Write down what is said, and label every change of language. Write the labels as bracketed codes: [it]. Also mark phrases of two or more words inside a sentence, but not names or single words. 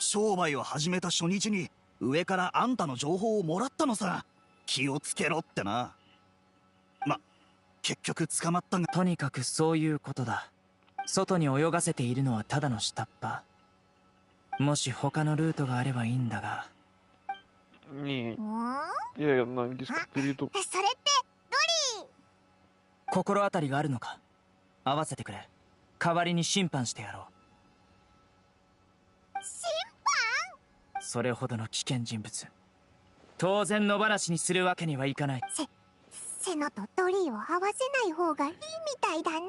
[ja] 商売を始めた初日に上からあんたの情報をもらったのさ。気をつけろってな。結局捕まったが。とにかくそういうことだ。外に泳がせているのはただの下っ端。もし他のルートがあればいいんだが。 [ru] Не, я на английском перейду. [ja] それってドリー。心当たりがあるのか？合わせてくれ。代わりに審判してやろう。審判？それほどの危険人物、当然野放しにするわけにはいかない。セノとドリーを合わせない方がいいみたいだな。